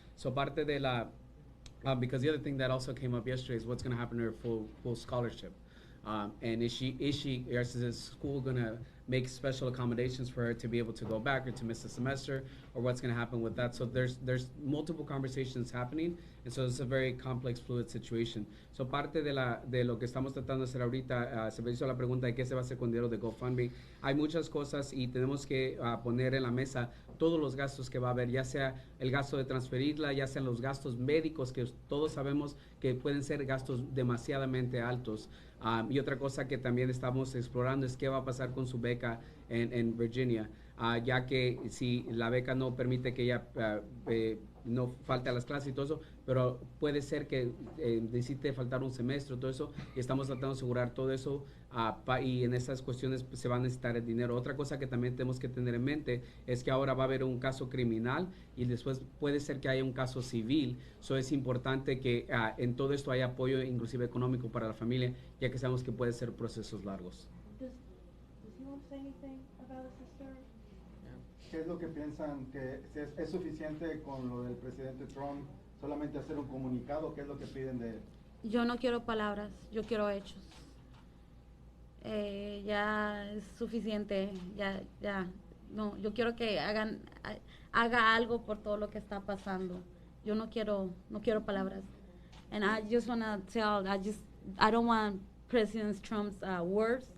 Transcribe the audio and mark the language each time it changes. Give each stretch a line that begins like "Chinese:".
English: So
Spanish: parte de la,
English: because the other thing that also came up yesterday is what's going to happen to her full scholarship. And is the school going to make special accommodations for her to be able to go back or to miss a semester, or what's going to happen with that? So there's multiple conversations happening, and so it's a very complex, fluid situation.
Spanish: So parte de lo que estamos tratando de hacer ahorita, se me hizo la pregunta de qué se va a hacer con dinero de GoFundMe. Hay muchas cosas y tenemos que poner en la mesa todos los gastos que va a haber, ya sea el gasto de transferirla, ya sean los gastos médicos, que todos sabemos que pueden ser gastos demasiadamente altos. Y otra cosa que también estamos explorando es qué va a pasar con su beca en Virginia, ya que si la beca no permite que ella no falte a las clases y todo eso, pero puede ser que necesite faltar un semestre, todo eso, y estamos tratando de asegurar todo eso, y en esas cuestiones pues, se va a necesitar el dinero. Otra cosa que también tenemos que tener en mente es que ahora va a haber un caso criminal y después puede ser que haya un caso civil, so es importante que en todo esto haya apoyo inclusive económico para la familia, ya que sabemos que puede ser procesos largos.
English: Does he want to say anything about his sister?
Spanish: ¿Qué es lo que piensan que es suficiente con lo del presidente Trump solamente hacer un comunicado? ¿Qué es lo que piden de él? Yo no quiero palabras, yo quiero hechos. Ya es suficiente, ya. No, yo quiero que haga algo por todo lo que está pasando. Yo no quiero palabras.
English: And I just want to tell, I don't want President Trump's words.